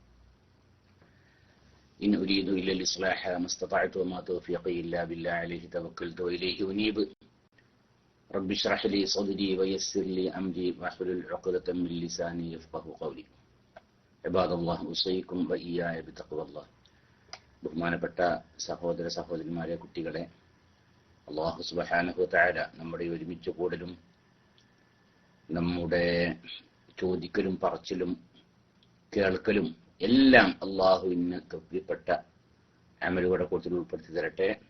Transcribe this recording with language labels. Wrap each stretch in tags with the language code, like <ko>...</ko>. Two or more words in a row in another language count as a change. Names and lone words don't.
<ar>إن أريد إلا الإصلاح ما استطعت وما توفيقي إلا بالله عليه توكلت وإليه أنيب. رب اشرح لي صدري ويسر لي أمري واحلل عقدة من لساني يفقهوا قولي. عباد الله أوصيكم وإياي بتقوى الله.</ar> <ml>ബഹുമാനപ്പെട്ട സഹോദര സഹോദരിമാരെ, കുട്ടികളെ,</ml> <ar>الله سبحانه وتعالى</ar> <ml>നമ്മുടെ ഒരുമിച്ച് കൂടലും നമ്മുടെ ചോദിക്കലും പറച്ചിലും കേൾക്കലും എല്ലാം അള്ളാഹുവിന് തൃപ്തിപ്പെട്ട അമലുകളുടെ കൂട്ടത്തിൽ ഉൾപ്പെടുത്തി തരട്ടെ.</ml>